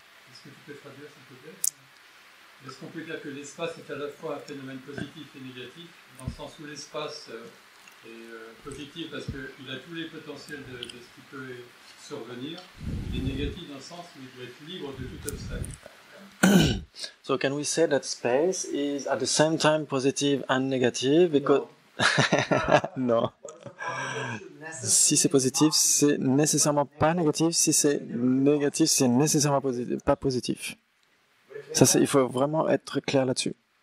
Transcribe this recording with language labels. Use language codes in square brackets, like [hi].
[fr] Est-ce que tu peux traduire, s'il te plaît? Est-ce qu'on peut dire que l'espace est à la fois un phénomène positif et négatif, dans le sens où l'espace est positif parce qu'il a tous les potentiels de ce qui peut survenir, il est négatif dans le sens où il doit être libre de tout obstacle. [en] So can we say that space is at the same time positive and negative because non. [fr] Si c'est positif, c'est nécessairement pas négatif. Si c'est négatif, c'est nécessairement pas positif. Ça, il faut vraiment être clair là-dessus.